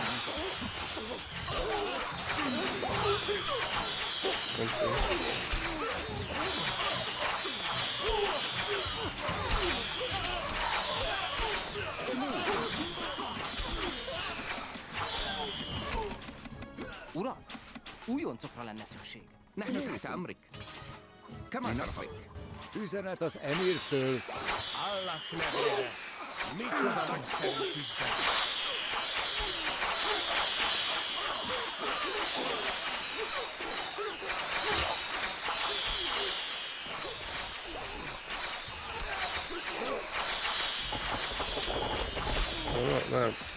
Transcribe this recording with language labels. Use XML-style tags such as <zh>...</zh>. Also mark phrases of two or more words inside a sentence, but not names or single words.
<hu>Nem tudom. Uram, újoncokra lenne szükség.</hu> <ar>نحن تحت أمرك. كما نرفق.</ar> <hu>Üzenet az Emirtől. Allah nevére! Micsoda nagyszerű küzdelem! Nem.</hu>